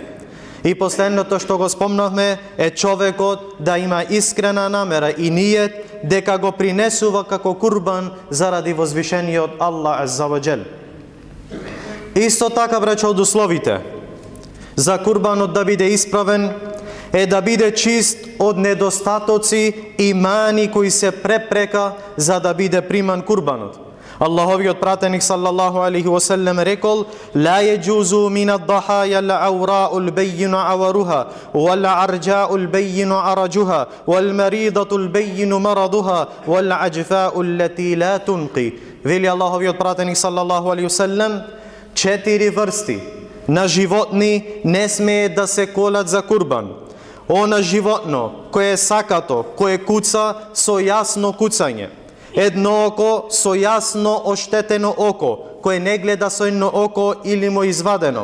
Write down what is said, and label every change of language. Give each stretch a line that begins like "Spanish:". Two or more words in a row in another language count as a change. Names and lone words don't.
Macedonian: И последното што го спомнавме е човекот да има искрена намера и ниет дека го принесува како курбан заради возвишениот Аллах
Arabic: عز وجل.
Macedonian: Исто така, браќо, од условите за курбанот да биде исправен е да биде чист од недостатоци и мани кои се препрека за да биде приман курбанот. Аллаховиот пратеник
Arabic: صلى الله عليه وسلم
Macedonian: рекол:
Arabic: "لا يجوز من الضحايا العوراء البين عورها والعرجاء البين عرجها والمريضة البين مرضها والعجفاء التي لا تنقي."
Macedonian: Вели Аллаховиот пратеник
Arabic: صلى الله عليه وسلم,
Macedonian: 4 врсти на животни не смее да се колат за курбан. Она животно кое е сакато, кое куца со јасно куцање. Едно око со јасно оштетено око, кое не гледа со едно око или му извадено.